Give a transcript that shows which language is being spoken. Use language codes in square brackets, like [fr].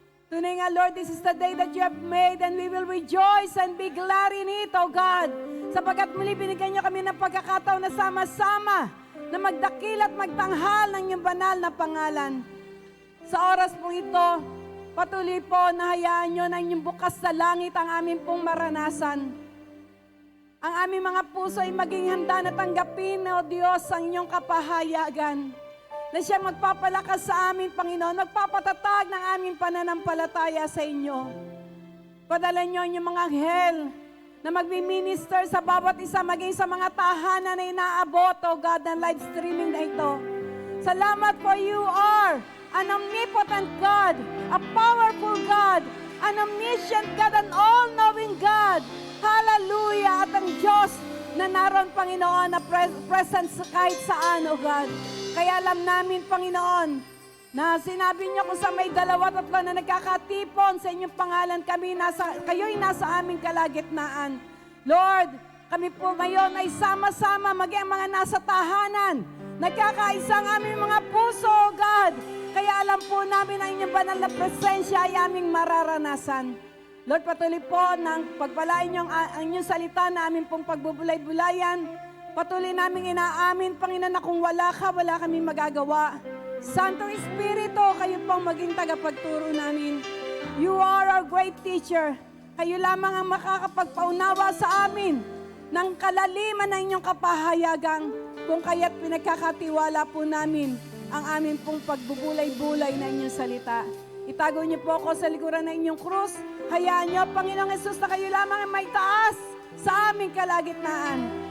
[tl] Tunay nga, [en] Lord, this is the day that you have made and we will rejoice and be glad in it, O God. [tl] Sapagkat muli binigyan niyo kami ng pagkakataon na sama-sama na magdakil at magtanghal ng iyong banal na pangalan. Sa oras pong ito, patuloy po na hayaan niyo na inyong bukas sa langit ang aming pong maranasan. Ang aming mga puso ay maging handa na tanggapin, O Diyos, ang inyong kapahayagan. Na siya magpapalakas sa amin, Panginoon, magpapatatag ng aming pananampalataya sa inyo. Padala niyo ang inyong mga anghel na magmi-minister sa bawat isa, maging sa mga tahanan na inaabot, O God, ng live streaming na ito. Salamat [en] for you are an omnipotent God, a powerful God, an omniscient God, an all-knowing God. [tl] Hallelujah! At ang Diyos na naroon, Panginoon, na presence kahit saan, O God. Kaya alam namin, Panginoon, na sinabi niyo kung sa may 2-3 na nagkakatipon sa inyong pangalan, kayo'y nasa aming kalagitnaan. Lord, kami po ngayon ay sama-sama, maging mga nasa tahanan. Nagkakaisa ang aming mga puso, O God. Kaya alam po namin ang inyong banal na presensya ay aming mararanasan. Lord, patuloy po ng pagpalain niyo ang inyong salita na aming pong pagbubulay-bulayan. Patuloy namin inaamin, Panginoon, na kung wala ka, wala kami magagawa. Santo Espiritu, kayo pong maging tagapagturo namin. [en] You are our great teacher. [tl] Kayo lamang ang makakapagpaunawa sa amin ng kalaliman ng inyong kapahayagang, kung kaya't pinagkakatiwala po namin ang aming pong pagbubulay-bulay na inyong salita. Itago niyo po ako sa likuran ng inyong krus. Hayaan niyo, Panginoong Yesus, na kayo lamang ang may taas sa aming kalagitnaan.